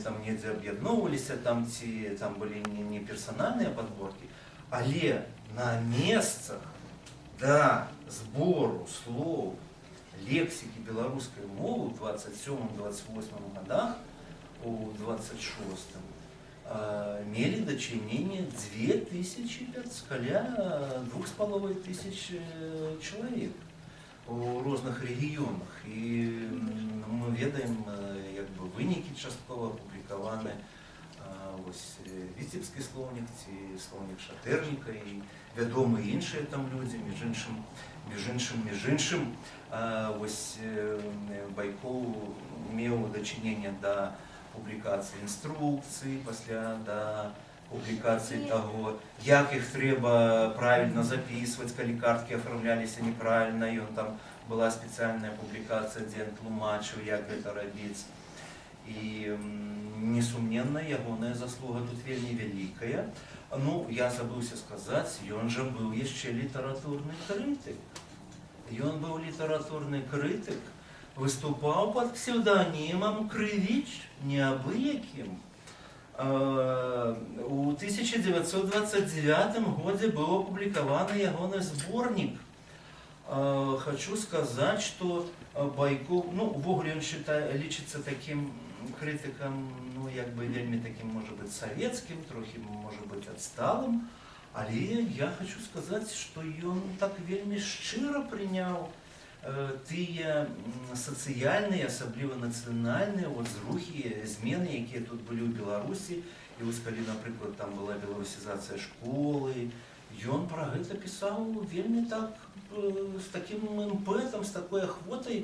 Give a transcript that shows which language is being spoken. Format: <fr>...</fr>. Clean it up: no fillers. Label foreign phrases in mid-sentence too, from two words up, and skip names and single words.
<be>там недзе аб'ядноўваліся, ці там былі не персанальныя падборкі, але на месцах да збору слоў лексікі беларускай мовы ў 27-28 годах, у 26-м, мелі дачыненне 2500, каля 2500 чалавек у розных рэгіёнах. І мы ведаем, як бы, вынікі часткова апублікаваны.</be> <uk>Вось Віцебський словник, ці словник Шатерніка і відомі інші там люди, між іншим, ось Байков мав дочинення до публікації інструкцій, після до публікації того, як їх треба правильно записувати, коли картки оформлялися неправильно, і там була спеціальна публікація, де він тлумачив, як це робити. І,</uk> <be>несумненно, ягоная заслуга тут вельми великая. Ну, я забыўся сказаць, ён жа быў яшчэ літаратурны крытык. Ён быў літаратурны крытык, выступаў пад псевдонімам Крывіч, неабыякім. У 1929 годзе быў апублікаваны ягоны зборнік. Хочу сказаць, што Байков, ну, увогуле ён лічыцца такім крытыкам, ну, як бы вельмі таким,</be> <ru>может быть,</ru> <be>советским, трохи,</be> <ru>может быть, отсталым,</ru> <be>але я хочу сказаць, што ён так вельмі шчыра прыняў тыя сацыяльныя, асабліва нацыянальныя зрухі, змены, якія тут былі ў Беларусі. І вось калі, напрыклад, там была беларусізацыя школы, ён пра гэта пісаў вельмі так, з такім імпэтам, з такой ахвотай.</be>